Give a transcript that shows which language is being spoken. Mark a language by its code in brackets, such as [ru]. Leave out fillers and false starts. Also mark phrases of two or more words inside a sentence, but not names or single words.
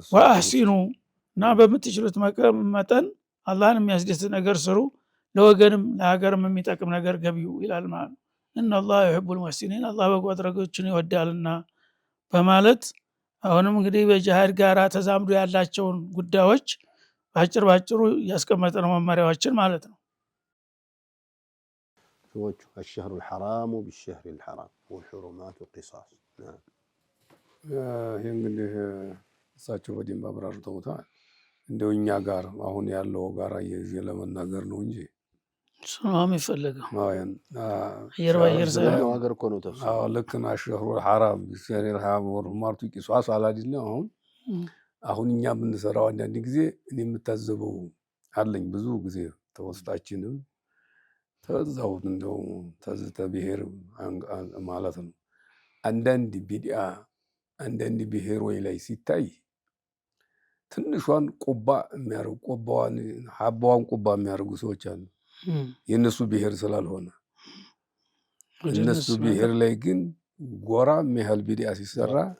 [am] ወአህሲኑ እና በምትችሉት መጠን አላህን የሚያስደስት ነገር ስሩ፣ ለወገንም ለሀገርም የሚጠቅም ነገር ገቢው ይላል ማለት ነው። [ar] إن الله يحب المحسنين [am] አላህ በጎ አድራጊዎችን ይወዳልና በማለት አሁንም እንግዲህ በጂሃድ ጋር ተዛምዶ ያላቸውን ጉዳዮች ባጭሩ ያስቀመጠ ነው መመሪያዎችን ማለት ነው። [ar] ሰዎቹ الشهر الحرام بالشهر الحرام والحرمات قصاص [am] ይሄ እንግዲህ እሳቸው በደንብ አብራርተውታል። እንደው እኛ ጋር አሁን ያለው ጋር ለመናገር ነው እንጂ ሰላም ይፈልጋል። አየር ባየር ነው ሀገር እኮ ነው ተፍሲር። ልክ ነው። [ar] الشهر الحرام بالشهر الحرام والحرمات قصاص [am] አላዲና አሁን እኛ የምንሰራው አንዳንድ ጊዜ እኔ የምታዘበው አለኝ ብዙ ጊዜ ተወስጣችንም ተዛው እንደው ተዝተ ብሔር ማለት ነው። አንዳንድ ቢድዓ አንዳንድ ብሔሮች ላይ ሲታይ ትንሿን ቁባ የሚያርጉ ቁባዋን ሐባዋን ቁባ የሚያርጉ ሰዎች አሉ። የነሱ ብሔር ስላልሆነ እነሱ ብሔር ላይ ግን ጎራ የሚያህል ቢድዓ ሲሰራ